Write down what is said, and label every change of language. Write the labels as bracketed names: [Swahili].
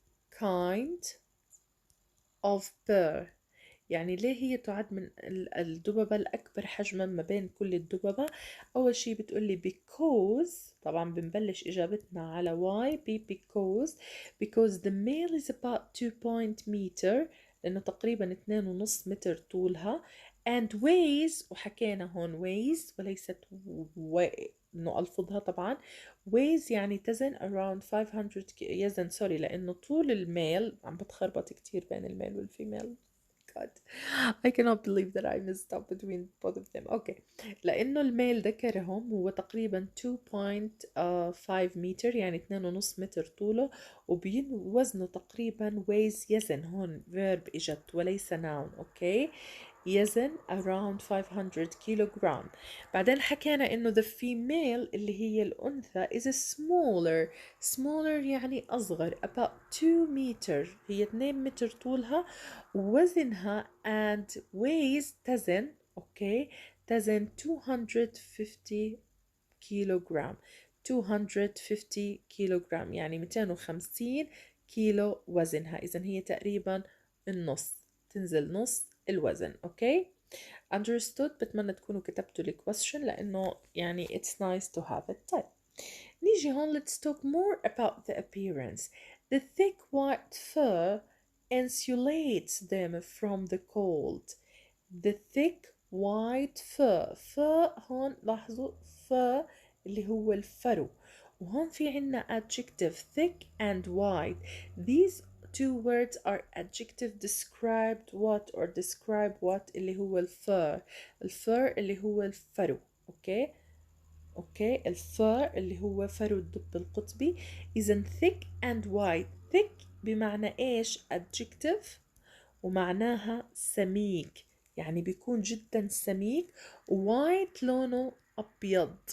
[English] kind of bear؟ [Arabic] يعني ليه هي تعد من الدببة الأكبر حجما ما بين كل الدببة؟ أول شي بتقولي because، طبعا بنبلش إجابتنا على [English] why because the male is about 2 meter، [Arabic] لأنه تقريبا 2.5 متر طولها. and weighs، وحكينا هون weighs وليست إنه ألفظها طبعا. weighs يعني تزن around 500 يزن سوري، لأنه طول الميل عم بتخربط كتير بين الميل والفيميل. [English] God. I cannot believe that I messed up between both of them. Okay. [Arabic] لأنه الميل ذكرهم هو تقريبا 2.5 متر يعني 2.5 متر طوله، وزنه تقريبا weighs يزن، هون verb إجت وليس noun. أوكي، يزن around 500 كيلوغرام. بعدين حكينا إنه [English] the female [Arabic] اللي هي الأنثى [English] is smaller [Arabic] يعني أصغر [English] about 2 meter، [Arabic] هي 2 متر طولها، وزنها [English] and weighs [Arabic] تزن. أوكي، تزن 250 كيلوغرام. 250 كيلوغرام يعني 250 كيلو وزنها، إذا هي تقريبا النص، تنزل نص الوزن. أوكي، understood؟ بتمنى تكونوا كتبتوا الكويستشن لأنه يعني [English] it's nice to have it. [Arabic] طيب نيجي هون [English] let's talk more about the appearance. The thick white fur insulates them from the cold. The thick white fur [Arabic] هون لاحظوا [English] fur [Arabic] اللي هو الفرو، وهون في عنا [English] adjective thick and white. These two words are adjective described what or describe what [Arabic] اللي هو الفر اللي هو الفرو. اوكي الفر اللي هو فرو الدب القطبي. اذا [English] thick and white، [Arabic] thick بمعنى ايش؟ adjective ومعناها سميك، يعني بيكون جدا سميك، وايت لونه أبيض.